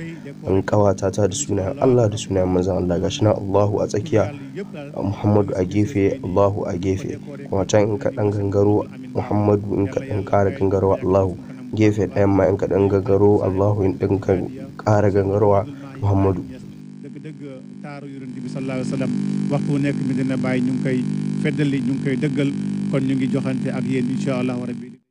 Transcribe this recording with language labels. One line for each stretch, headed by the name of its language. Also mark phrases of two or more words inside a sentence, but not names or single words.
Hausa: An kawata ta da sunayen Allah da sunayen manzon Allah. Gashi nan Allahu a tsakiya, Muhammadu a gefe, Allahu a gefe, kuma can in ka dan gangaro Muhammadu, in ka dan ƙara gangarowa Allahu, gefe ɗayan ma in ka dan gangaro Allahu, in ɗin ka ƙara gangarowa Muhammadu.
Wolof: dëgg taaru yonent bi
Arabic: صلى الله عليه وسلم
Wolof: waxtu wu nekk mi dina bàyyi ñu ngi koy feddali, ñu ngi koy dëggal, kon ñu ngi joxante ak yéen
Arabic: إن شاء الله ربي.